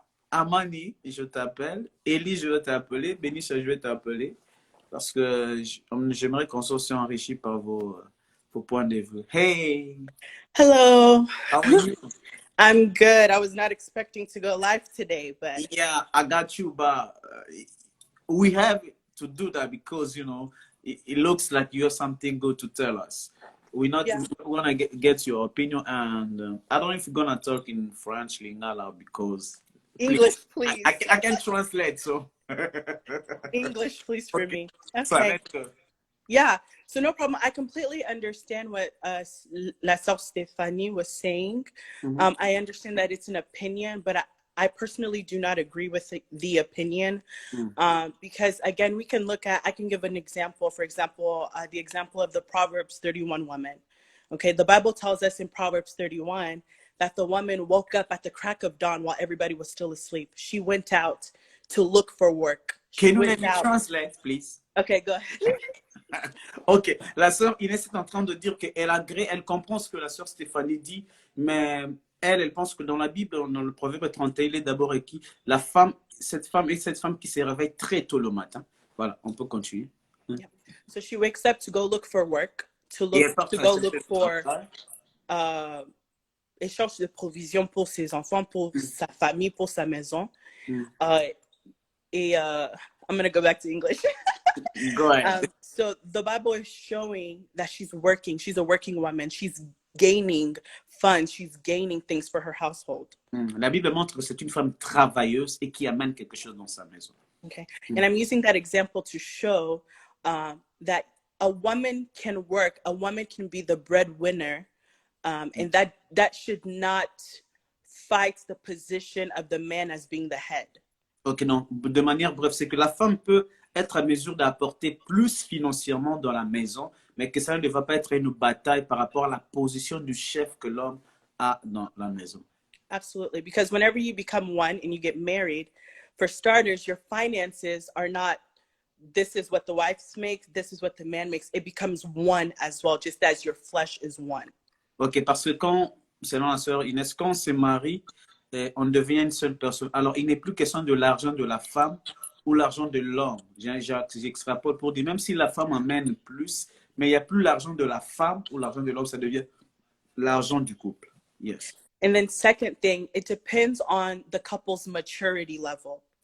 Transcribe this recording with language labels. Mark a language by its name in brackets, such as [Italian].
[French] Amani, je t'appelle. Elie, je vais t'appeler. Bénicia, je vais t'appeler. Parce que j'aimerais qu'on soit aussi enrichi par vos points de vue. [English] Hey! Hello. How are you? I'm good. I was not expecting to go live today, but... Yeah, I got you, but we have to do that because, you know, it looks like you have something good to tell us. We want to get your opinion, and I don't know if you're going to talk in French, Lingala, because... English, please. I can translate, so... English, please, for me. Okay. Yeah, so no problem. I completely understand what La Sœur Stéphanie was saying. I understand that it's an opinion, but I personally do not agree with the opinion because, again, we can look at, I can give an example, for example, the example of the Proverbs 31 woman. Okay, the Bible tells us in Proverbs 31 that the woman woke up at the crack of dawn while everybody was still asleep. She went out to look for work. Can you let me translate, please? Okay, go ahead. [French] Ok, la sœur Inès est en train de dire qu'elle agrée, elle comprend ce que la sœur Stéphanie dit, mais elle pense que dans la Bible, dans le Proverbe 31, il est d'abord écrit la femme, cette femme qui se réveille très tôt le matin. Voilà, on peut continuer. [English] Yeah. So she wakes up to go look for work, to go look for [French] échange de provisions pour ses enfants, pour sa famille, pour sa maison. [English] I'm going to go back to English. Go ahead. So the Bible is showing that she's working. She's a working woman. She's gaining funds. She's gaining things for her household. [French] La Bible montre que c'est une femme travailleuse et qui amène quelque chose dans sa maison. [English] Okay. And I'm using that example to show that a woman can work. A woman can be the breadwinner. And that should not fight the position of the man as being the head. [French] Ok, non, de manière brève, c'est que la femme peut être à mesure d'apporter plus financièrement dans la maison, mais que ça ne va pas être une bataille par rapport à la position du chef que l'homme a dans la maison. [English] Absolutely, because whenever you become one and you get married, for starters, your finances are not, this is what the wife makes, this is what the man makes. It becomes one as well, just as your flesh is one. [French] Ok, parce que quand, selon la sœur Inès, quand on se marie, on devient une seule personne. Alors, il n'est plus question de l'argent de la femme ou l'argent de l'homme. J'extrapole pour dire, même si la femme amène plus, mais il n'y a plus l'argent de la femme ou l'argent de l'homme, ça devient l'argent du couple. [English] Yes. And then second thing, it depends on the couple's maturity level.